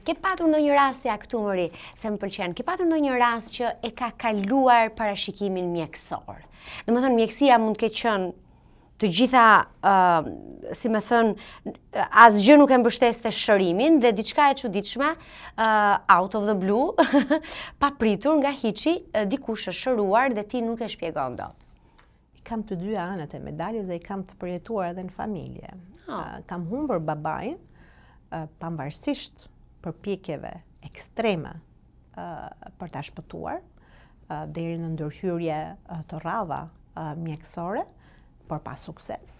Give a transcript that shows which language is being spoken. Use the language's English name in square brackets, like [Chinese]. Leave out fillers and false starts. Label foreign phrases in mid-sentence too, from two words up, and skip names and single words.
[Albanian] Ke patur ndonjë rast ja këtu mëri, se më pëlqen. Ke patur ndonjë rast që e ka kaluar parashikimin mjekësor? Domethënë mjekësia mund të ketë qenë të gjitha, si me thënë, asgjë nuk e mbështes të shërimin dhe diçka e çuditshme, [English] out of the blue, [Albanian] pa pritur nga hiçi, dikush është shëruar dhe ti nuk e shpjegon dot. Kam të dy anët e medaljes dhe i kam të përjetuar edhe në familje. Kam humbur babain, pavarësisht përpjekjeve ekstreme për ta shpëtuar, deri në ndërhyrje të rradha mjekësore, por pa sukses.